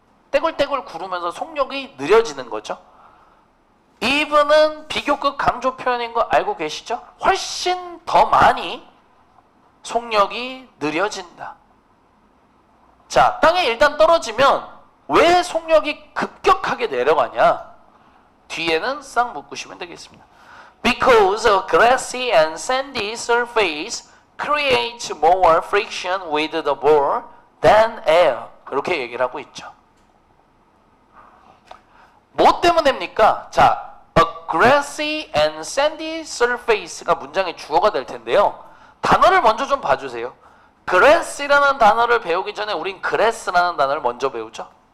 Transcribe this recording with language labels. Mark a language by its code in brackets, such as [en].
[ko] 떼굴떼굴 구르면서 속력이 느려지는 거죠. even은 비교급 강조 표현인 거 알고 계시죠? 훨씬 더 많이 속력이 느려진다. 자, 땅에 일단 떨어지면 왜 속력이 급격하게 내려가냐? 뒤에는 싹 묶으시면 되겠습니다. [en] Because a grassy and sandy surface creates more friction with the ball than air. [ko] 이렇게 얘기를 하고 있죠. 뭐 때문입니까? 자, [en] a grassy and sandy surface [ko] 가 문장의 주어가 될 텐데요. 단어를 먼저 좀 봐주세요. grass라는 단어를 배우기 전에 우린 grass라는 단어를 먼저 배우죠.